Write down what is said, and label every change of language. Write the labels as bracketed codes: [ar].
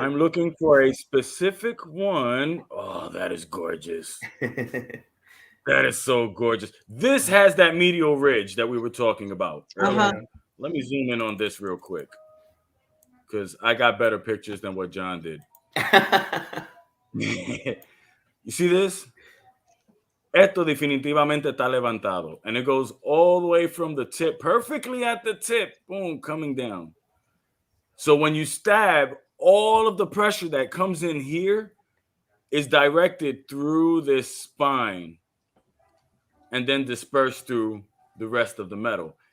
[en] I'm looking for a specific one. Oh, that is gorgeous. That is so gorgeous. This has that medial ridge that we were talking about earlier. Uh-huh. Let me zoom in on this real quick because I got better pictures than what John did. You see this? [es] Esto definitivamente está levantado. [en] And it goes all the way from the tip, perfectly at the tip, boom, coming down. So when you stab, all of the pressure that comes in here is directed through this spine and then dispersed through the rest of the metal.